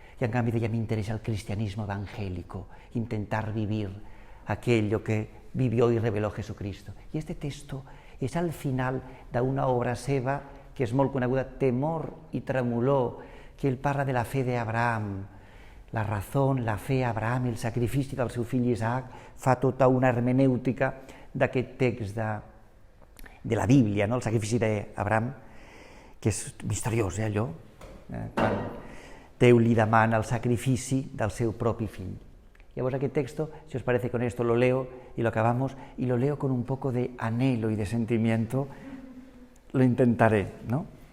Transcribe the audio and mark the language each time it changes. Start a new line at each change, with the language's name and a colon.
Catalan: I en canvi deia, m'interessa
Spanish: el cristianismo evangélico, intentar vivir aquello que vivió y reveló Jesucristo.
Catalan: I
Spanish: este texto
Catalan: és al final d'una obra seva que és molt coneguda, Temor i tremolor, que ell parla de la fe d'Abraham, la raó, la fe, Abraham, el sacrifici del seu fill Isaac, fa tota una hermenèutica d'aquest text de la Bíblia, el sacrifici d'Abraham, que és misteriós, allò, quan Déu li demana el sacrifici del seu propi fill. Llavors aquest
Spanish: texto, si os parece, con esto lo leo y lo acabamos, y lo leo con un poco de anhelo y de sentimiento, lo intentaré, ¿no?